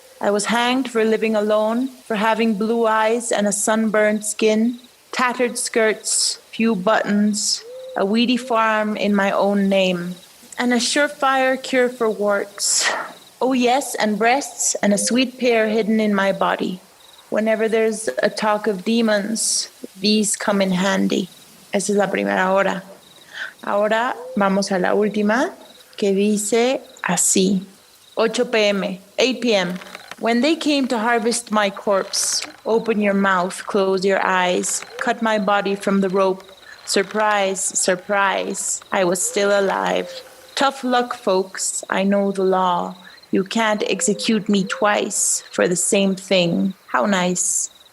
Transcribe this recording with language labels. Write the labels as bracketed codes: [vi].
[en] I was hanged for living alone, for having blue eyes and a sunburned skin, tattered skirts, few buttons, a weedy farm in my own name, and a surefire cure for warts. Oh yes, and breasts, and a sweet pear hidden in my body. Whenever there's a talk of demons, these come in handy. [es] Esa es la primera hora. Ahora vamos a la última, que dice así. [en] 8 p.m., 8 p.m. When they came to harvest my corpse, open your mouth, close your eyes, cut my body from the rope. Surprise, surprise, I was still alive. Tough luck, folks, I know the law. You can't execute me twice for the same thing. How nice.